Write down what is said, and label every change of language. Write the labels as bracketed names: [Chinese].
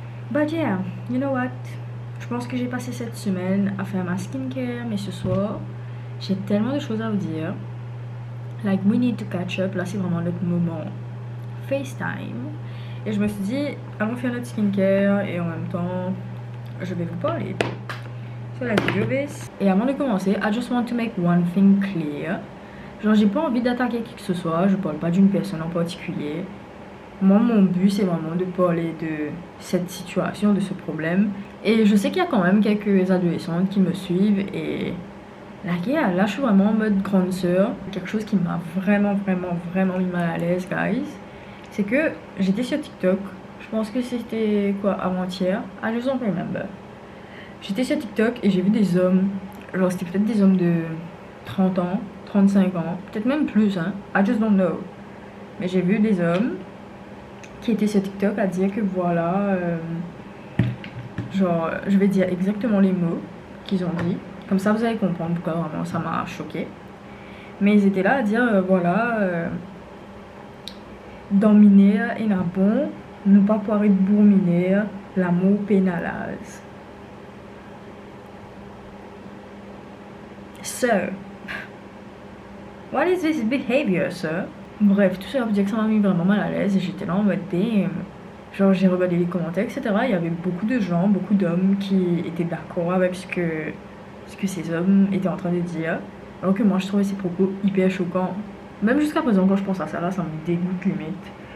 [English] But yeah, you know what? [French] Je pense que j'ai passé cette semaine à faire ma skincare, mais ce soir, j'ai tellement de choses à vous dire. [English] Like, we need to catch up. [French] Là, c'est vraiment notre moment FaceTime. Et je me suis dit, allons faire notre skincare et en même temps, je vais vous parler. [English] So let's do this. [French] Et avant de commencer, [English] I just want to make one thing clear. [French] Genre, j'ai pas envie d'attaquer qui que ce soit. Je parle pas d'une personne en particulier. Moi, mon but, c'est vraiment de parler de cette situation, de ce problème. Et je sais qu'il y a quand même quelques adolescentes qui me suivent. Et là, je suis vraiment en mode grande sœur. Quelque chose qui m'a vraiment mis mal à l'aise, guys. C'est que j'étais sur TikTok. Je pense que c'était quoi, avant-hier. [English] I just don't remember. [French] J'étais sur TikTok et j'ai vu des hommes. Genre, c'était peut-être des hommes de 30 ans, 35 ans. Peut-être même plus, hein. [English] I just don't know. [French] Mais j'ai vu des hommes qui était sur TikTok à dire que voilà, genre, je vais dire exactement les mots qu'ils ont dit. Comme ça, vous allez comprendre pourquoi vraiment ça m'a choqué. Mais ils étaient là à dire, voilà, dans Minéa et n'a bon, nous pas pouvoir être bourg Minéa, l'amour pénalise. [English] Sir, what is this behavior, sir? [French] Bref, tout ça pour dire que ça m'a mis vraiment mal à l'aise et j'étais là en mode damn. Genre j'ai regardé les commentaires, etc. Il y avait beaucoup de gens, beaucoup d'hommes qui étaient d'accord avec ce que ces hommes étaient en train de dire. Alors que moi je trouvais ces propos hyper choquants. Même jusqu'à présent quand je pense à ça là, ça me dégoûte limite.